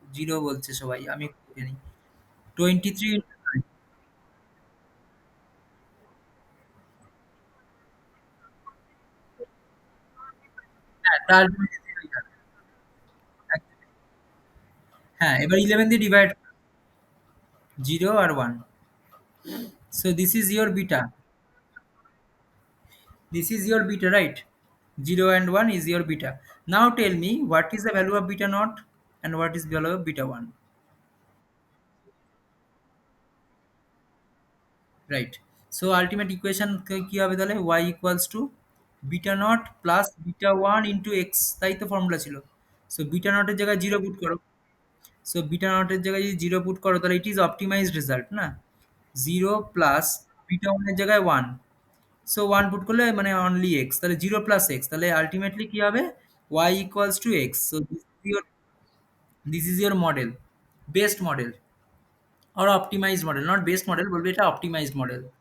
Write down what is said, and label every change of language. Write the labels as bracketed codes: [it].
[bn] Zero বলছে সবাই, আমি একটু দেখে নিই। 23, হ্যাঁ তার জন্য জিরোই হবে। হ্যাঁ, এবার 11 দিয়ে divide, zero আর one. [en] So this is your beta, this is your beta, right? 0 and 1 is your beta. Now tell me what is the value of beta naught and what is the value of beta 1, right? So ultimate equation [bn] কি হবে তাহলে, [en] y equals to beta naught plus beta 1 into x, [bn] তাই তো formula ছিল। So beta নটের জায়গায় zero put করো। So beta নটের জায়গায় যদি জিরো পুট করো তাহলে [en] it is optimised result [bn] না। জিরো প্লাস বিটা ওয়ানের জায়গায় ওয়ান, সো ওয়ান পুট করলে মানে অনলি এক্স, তাহলে জিরো প্লাস এক্স, তাহলে আলটিমেটলি কি হবে, [en] Y equals to X. So this is your model, best model or optimised model, not best model [bn] বলবে, এটা [en] Optimised model.